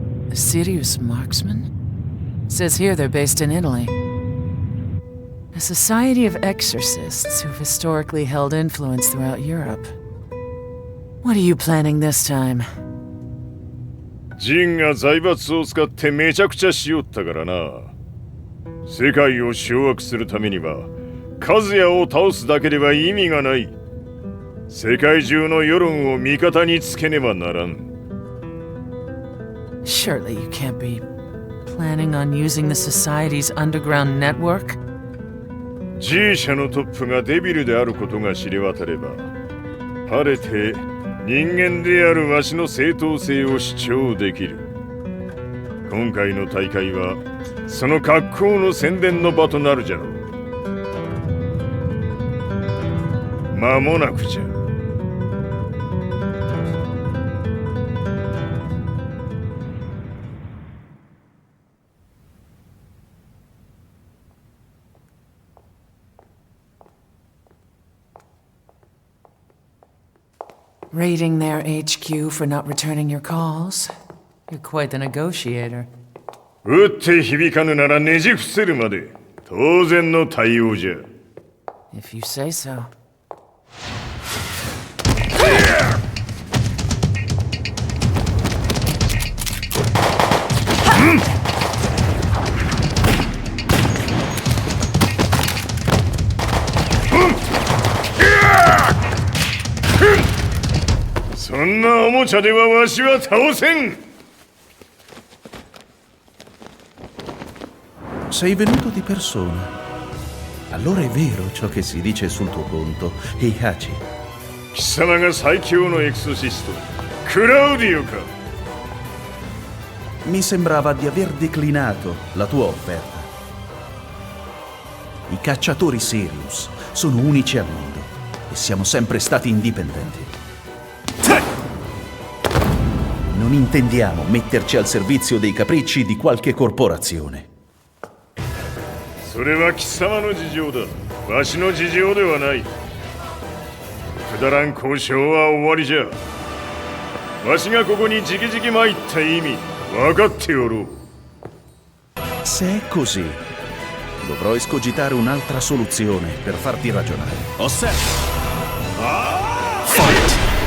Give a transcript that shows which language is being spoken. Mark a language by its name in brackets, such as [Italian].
[English] A serious marksman? Says here they're based in Italy. A society of exorcists who've historically held influence throughout Europe. What are you planning this time? [Japanese] ジンが財閥を使ってめちゃくちゃしよったからな。世界を掌握するためにはカズヤを倒すだけでは意味がない。世界中の世論を味方につけねばならん。 [English] Surely you can't be planning on using the society's underground network? [Japanese] G 社のトップがデビルであることが知れ渡れば、晴れて人間であるわしの正当性を主張できる。今回の大会はその格好の宣伝の場となるじゃろう。間もなくじゃ。 [English] Raiding their HQ for not returning your calls? You're quite the negotiator. [Japanese] 撃って響かぬならねじ伏せるまで当然の対応じゃ。 [English] If you say so. [Japanese] そんなおもちゃではわしは倒せん。 [Italian] Sei venuto di persona. Allora è vero ciò che si dice sul tuo conto, Heihachi. [Japanese] 貴様が最強のエクソシスト、クラウディオか。 [Italian] Mi sembrava di aver declinato la tua offerta. I cacciatori Sirius sono unici al mondo e siamo sempre stati indipendenti. Non intendiamo metterci al servizio dei capricci di qualche corporazione. [Japanese] それは貴様の事情だ。わしの事情ではない。くだらん交渉は終わりじゃ。わしがここに直々参った意味、分かっておろう。 [Italian] Se è così, dovrò escogitare un'altra soluzione per farti ragionare. Osserva! [English] Fight!